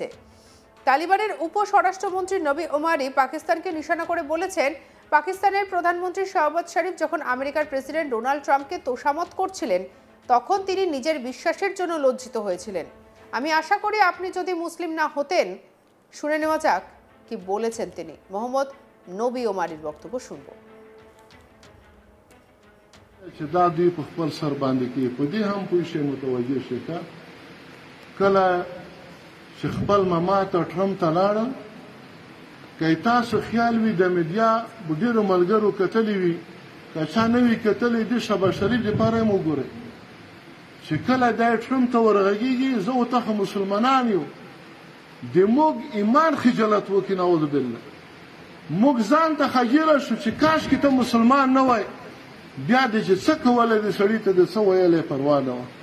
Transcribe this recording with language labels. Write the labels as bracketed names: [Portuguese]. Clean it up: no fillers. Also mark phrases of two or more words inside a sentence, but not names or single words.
[Bangla] তালিবানের উপস্বরাষ্ট্রমন্ত্রী নবী ওমারি পাকিস্তানকে নিশানা করে বলেছেন, পাকিস্তানের প্রধানমন্ত্রী শাহবাজ শরীফ যখন আমেরিকার প্রেসিডেন্ট ডোনাল্ড ট্রাম্পকে তোষামত করছিলেন তখন তিনি নিজের বিশ্বাসের জন্য লজ্জিত হয়েছিলেন। আমি আশা করি আপনি যদি মুসলিম না হতেন। শুনে নেওয়া যাক কি বলেছেন তিনি। মোহাম্মদ নবী ওমারির বক্তব্য শুনবো। [Pashto] چې دا دوی په خپل سر باندې کې په دې هم پوه شي متوجه شي کله چې خپل ممات او ټرمپ ته لاړل، که تاسو خیال وي د میډیا ډېرو ملګرو کتلي وي، که چا نه وي کتلی د شهباز شریف دپاره هم وګورئ چې کله دا ټرمپ ته ورغږېږي زه او ته مسلمانان یو، د موږ ایمان خجالت وکړي، [Arabic] نعوذ بالله [Pashto] موږ ځان ته خجیله شو چې کاشکې ته مسلمان نه وای، بیا د چې څه کولی د سړي ته د څه ویلی پروا نه وه.